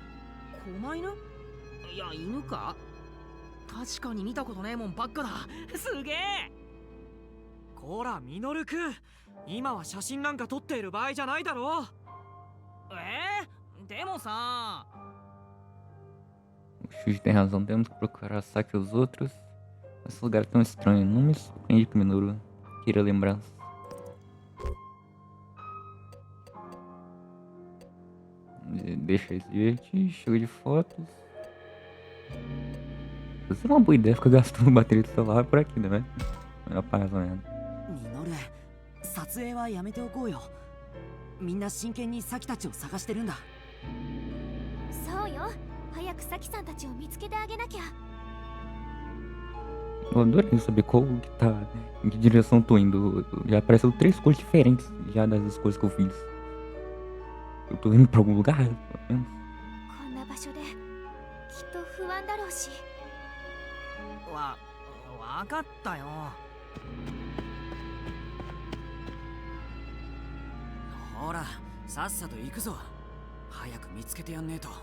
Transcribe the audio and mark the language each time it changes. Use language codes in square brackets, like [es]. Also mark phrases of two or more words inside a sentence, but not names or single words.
[ja] 狛犬？いや、犬か？確かに見たことねえもんばっかだ。すげえ。こらミノルくん、今は写真なんか撮っている場合じゃないだろう。でもさ。 [pt] O Shuji tem razão, temos que procurar Saki e os outros. Esse lugar é tão estranho, não me surpreende que o Minoru queira lembrança. Deixa ele se divertir, chega de fotos. Isso é uma boa ideia, ficar gastando bateria do celular por aqui, né, velho? Melhor para mais ou menos. [ja] ミノル、撮影はやめておこうよ。みんな真剣にサキたちを探してるんだ。そうよ、早くサキさんたちを見つけてあげなきゃ。 [pt] Eu adorei saber qual que tá, em que direção eu tô indo. Já apareceu 3 cores diferentes já das escolhas que eu fiz. Eu tô indo pra algum lugar, pelo menos. [ja] こんな場所できっと不安だろうし。わかったよ。ほら、さっさと行くぞ。早く見つけてやんねえと。